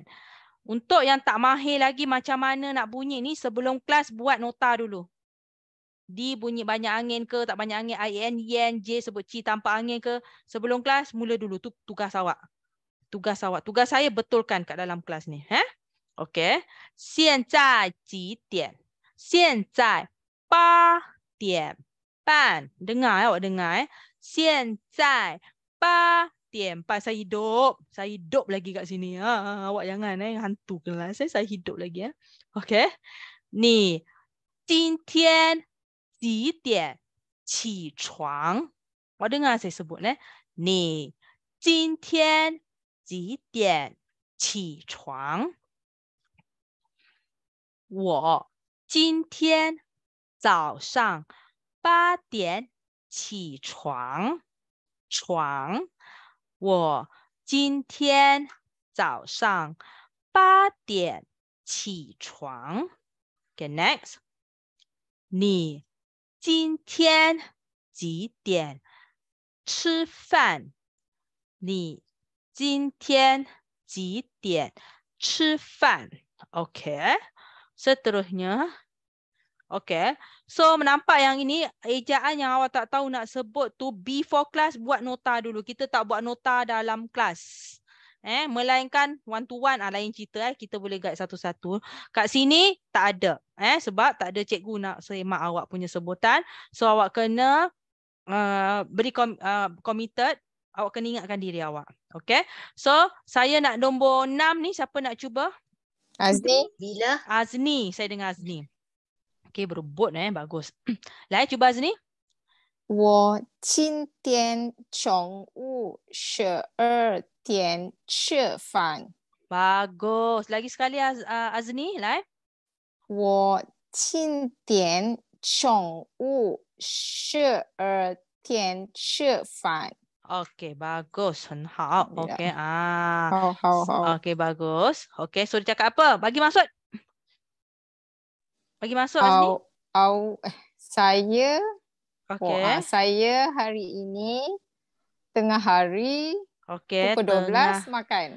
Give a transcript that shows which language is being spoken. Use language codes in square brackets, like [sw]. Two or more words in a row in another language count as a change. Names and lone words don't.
[ms] Untuk yang tak mahir lagi macam mana nak bunyi ni, sebelum kelas buat nota dulu. D bunyi banyak angin ke, tak banyak angin, I-N, Y-N, J sebut C tanpa angin ke. Sebelum kelas, mula dulu. Tu tugas awak. Tugas awak. Tugas saya betulkan kat dalam kelas ni. [zh] Okay. 现在几点? 现在8点半. [ms] Dengar awak dengar. [zh] 现在8点半. [ms] Saya hidup. Saya hidup lagi kat sini. Awak jangan hantu kelas. Saya hidup lagi. Okay. Ni. [zh] 今天几点起床? [ms] Awak dengar saya sebut. Ni. [zh] 今天几点起床? 我今天早上8点起床。我今天早上8点起床。 [en] Okay, next. [zh] 你今天几点吃饭？你今天几点吃饭？ [ms] Okay. Seterusnya. Okay. So, menampak yang ini ejaan yang awak tak tahu nak sebut tu [en] before class [ms] buat nota dulu. Kita tak buat nota dalam kelas. Melainkan [en] one to one [ms] lain cerita. Kita boleh guide satu-satu. Kat sini tak ada. Sebab tak ada cikgu nak semak awak punya sebutan. So, awak kena beri committed. Awak kena ingatkan diri awak. Okay. So, saya nak nombor 6 ni. Siapa nak cuba? Azni. Bila? Azni. Saya dengar Azni. Okay, berebut bagus. Lai, cuba Azni. [zh] 我今天中午12点吃饭。 [ms] Bagus. Lagi sekali Azni, Lai. [zh] 我今天中午12点吃饭。 [ms] Okey, bagus. [zh] 很好. [ms] Okey. [zh] 好。 [ms] Okey, bagus. Okey, so dia cakap apa? Bagi maksud. Bagi maksud Azni. Saya Okey. saya hari ini tengah hari pukul 12 makan.